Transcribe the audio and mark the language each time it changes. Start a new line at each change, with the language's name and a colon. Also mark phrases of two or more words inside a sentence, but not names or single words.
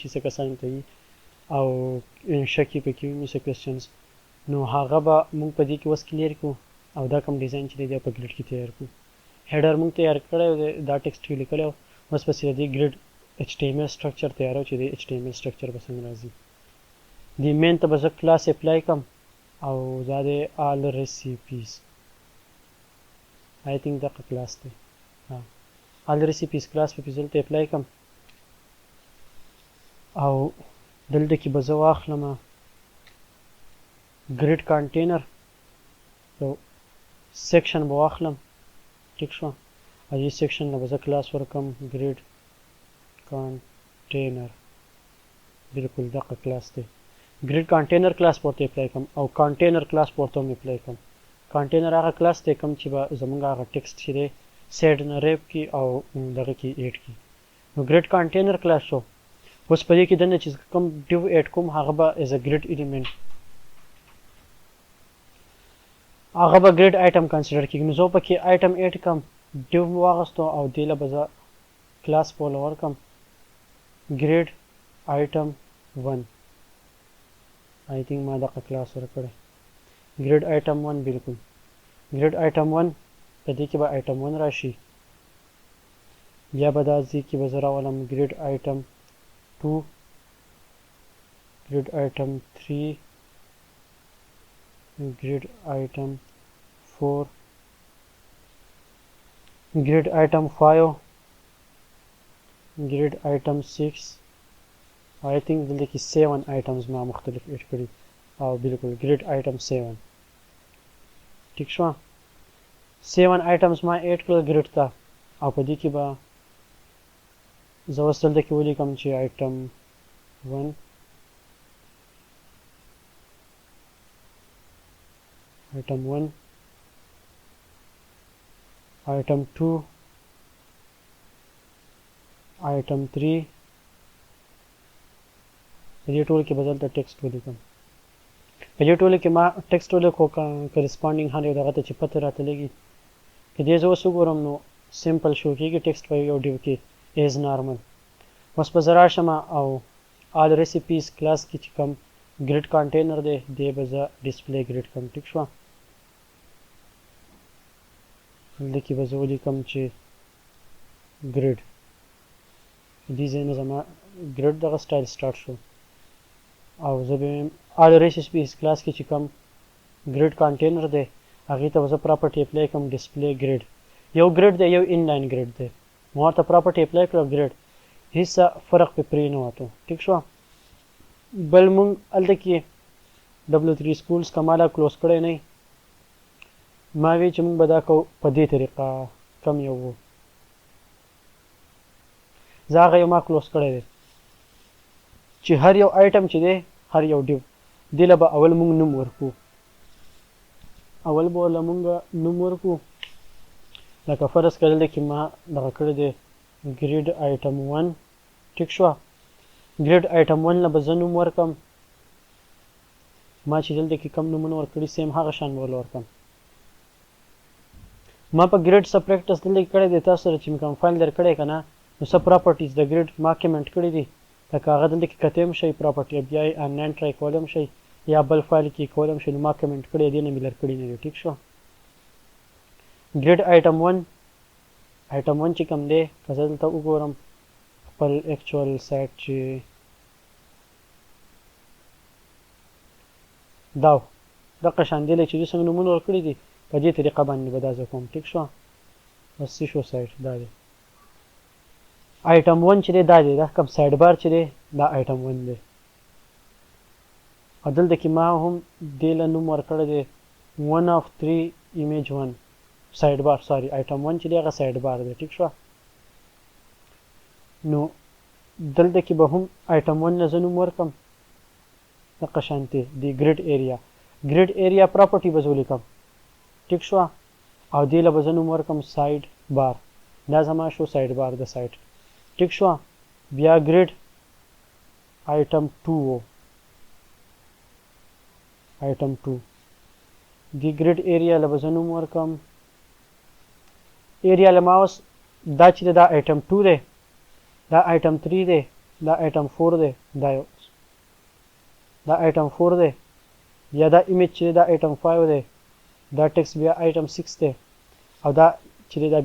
Pashto: چې څه کسان ته او شکی پکې وي څه کوېسچنز نو هغه به موږ په دې کې اوس کلیر کو او دا کوم ډیزاین چې دی په ګریډ کې تیار کو هډر موږ تیار کړی دا ټیکسټ لیکلی اوس پسې د
English: grid HTML structure
Pashto: تیارو چې د
English: HTML structure
Pashto: به څنګه راځي دی مین ته به زه
English: class apply
Pashto: کوم او دا د
English: all recipes I think
Pashto: دغه کلاس دی
English: all recipes
Pashto: کلاس په دلته اپلای کوم او دلته کې به زه واخلم
English: grid container
Pashto: یو سیکشن به واخلم ټیک شو او دې سیکشن نه به زه کلاس ورکم
English: grid container
Pashto: بالکل دغه کلاس دی
English: grid container
Pashto: کلاس پورته اپلای کوم او container کلاس پورته هم اپلای کوم container هغه کلاس دی کوم چې به زمونږ هغه ټیکسټ چې دی سیډ نه ریپ کی او دغه کې ایډ کی نو
English: grid container
Pashto: کلاس شو اوس په دې کې دنه چې کوم ډیو ایډ کوم هغه به
English: as a grid element
Pashto: هغه به
English: grid item
Pashto: کنسیډر کیږي نو زه پکې item ایډ کوم ډیو واغستو او دې له به زه کلاس پول ورکم
English: grid item 1 I think
Pashto: ما دغه کلاس ورکړی
English: grid item 1
Pashto: بالکل
English: grid item 1
Pashto: په دې کې به item 1 راشي یا به دا ځای کې به زه راولم
English: grid item 2 grid item 3 grid item 4 grid item 5 grid item 6 I think
Pashto: دلته کې 7 items ما مختلف ایډ کړي او بالکل
English: grid item 7
Pashto: ٹھیک شو 7 items ما ایډ کړل grid ته او په دې کې به زه اوس دلته کې ولیکم چې item 1 item 1
English: item 2 item 3
Pashto: په دې ټول کې به دلته ټیکسټ ولیکم په دې ټول کې ما ټیکسټ ولیکو کرسپونډینګ هر یو دغه ته چې پته راته لګي که دې زه اوس وګورم نو سمپل شو کېږي ټیکسټ په یو ډیو کې
English: as normal
Pashto: اوس به زه راشم او
English: all recipes
Pashto: کلاس کې چې کوم
English: grid container
Pashto: دی دې به زه
English: display grid
Pashto: کوم ټیک شوه دلته کې به زه ولیکم چې grid دې ځای نه زما grid دغه سټایل سټارټ شو او زه به all recipes کلاس کې چې کوم
English: grid container
Pashto: دی هغې ته به زه
English: property apply
Pashto: کوم
English: display grid
Pashto: یو grid دی یو
English: inline grid
Pashto: دی ما ورته پراپرټي اپلای کړه grid هیڅ فرق په پرې نه وته ټیک شو بل مونږ هلته کې W3 schools کماله کلوز کړی نه ما وی چې مونږ به دا کوو په دې طریقه کم یو و زه هغه یو ما کلوز کړی دی چې هر یو آیټم چې دی هر یو ډیو دې له به اول مونږ نوم ورکو اول به له مونږ نوم ورکو لکه فرض کړه دلته کې ما دغه کړی دی
English: grid item 1
Pashto: ټیک شو
English: grid item 1
Pashto: له به زه نوم ورکم ما چې دلته کې کم نومونه ورکړي سیم هغه شان به ورکم ما په grid څه پریکټس دلته کې کړی دی تاسو سره چې مې کوم فایل درکړی که نه نو څه پراپرټیز د grid ما کمنټ کړي دي لکه هغه دلته کې کتی هم شئ پراپرټي بیا یې آنلاین ټرای کولی هم شئ یا بل فایل کې کولی هم شئ نو ما کمنټ کړی دې نه مې لر کړي نه دي ټیک شو
English: grid item 1 item 1
Pashto: چې کوم دی که زه دلته وګورم خپل اکچوال سایټ چې دا دغه شان دی چې دوی څنګه نومونه ورکړي دي په دې طریقه باندې به دا زه کوم ټیک شو بس څه شو سایټ دا دی item 1 چې دی دا دی دا کوم
English: side bar
Pashto: چې دی دا item 1 دی او دلته کې ما هم دې له نوم ورکړی دی
English: 1 of 3 image 1 side bar sorry item 1
Pashto: چې دی هغه سایډ بار دی ټیک شو نو دلته کې به هم item 1 نه زه نوم ورکم دغه شانتې دی
English: grid area property
Pashto: به زه ولیکم ټیک شو او دې له به زه نوم ورکم
English: side bar
Pashto: دا زما شو
English: side bar
Pashto: د سایټ ټیک شو بیا grid
English: item 2 item 2
Pashto: دی
English: grid area
Pashto: له به زه نوم ورکړم ایریا له ما اوس دا چې دا آیټم 2 دی دا آیټم 3 دی دا آیټم 4 دی دا آیټم 4 دی یا دا ایمیج چې دا آیټم 5 دی دا ټیکس بیا آیټم 6 دی او دا چې دا